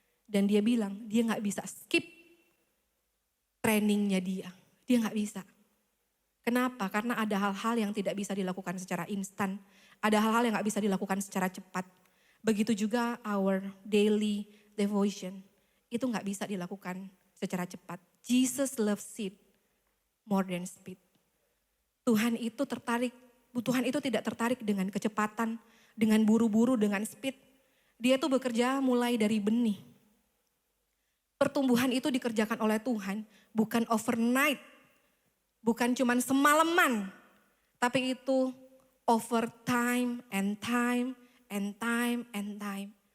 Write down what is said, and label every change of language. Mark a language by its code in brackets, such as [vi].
[id] Dan dia bilang dia gak bisa skip trainingnya dia gak bisa. Kenapa? Karena ada hal-hal yang tidak bisa dilakukan secara instan. Ada hal-hal yang gak bisa dilakukan secara cepat. Begitu juga [en] our daily devotion. [id] Itu gak bisa dilakukan secara cepat. [en] Jesus loves it more than speed. [id] Tuhan itu tidak tertarik dengan kecepatan, dengan buru-buru, dengan speed. Dia tuh bekerja mulai dari benih. Pertumbuhan itu dikerjakan oleh Tuhan, bukan overnight. Bukan cuman semalaman, tapi itu [en] over time and time [id] and time and time.